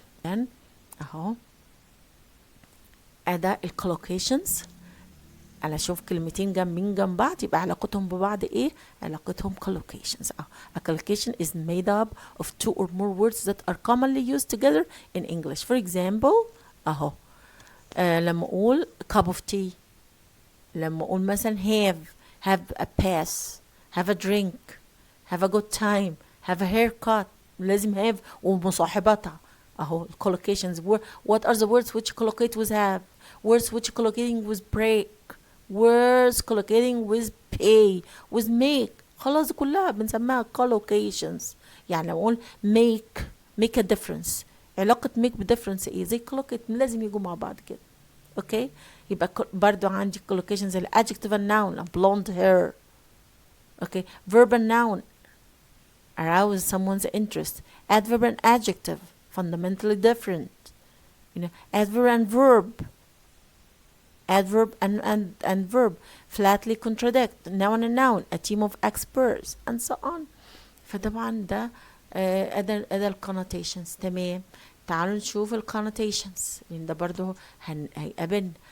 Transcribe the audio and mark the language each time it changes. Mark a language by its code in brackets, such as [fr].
[ar] then اهو اداة collocations. انا اشوف كلمتين جنب بعض يبقى علاقتهم ببعض ايه؟ علاقتهم collocations. [en] a collocation is made up of two or more words that are commonly used together in English. [ar] for example اهو لما اقول [en] cup of tea، لما اقول مثلا have a pass، have a drink، have a good time، have a haircut، [ar] لازم have ومصاحبتها. اهو [en] collocations. what are the words which collocate with have؟ words which collocating with break، words collocating with pay with make. [ar] خلاص كلها بنسميها collocations. يعني لو اقول [en] make a difference، [ar] علاقة make بديفرنس ايه؟ زي collocate لازم يجوا مع بعض كده. [en] okay [ar] يبقى برضو عندي [en] collocations ال adjective and noun، blonde hair. Okay verb and noun arouse someone's interest. adverb and adjective fundamentally different. adverb and verb، adverb and verb flatly contradict. noun and noun a team of experts and so on. [ar] فطبعا ده أداة الconnotations. تمام تعالوا نشوف الconnotations لأن ده برضو هيقابلنا.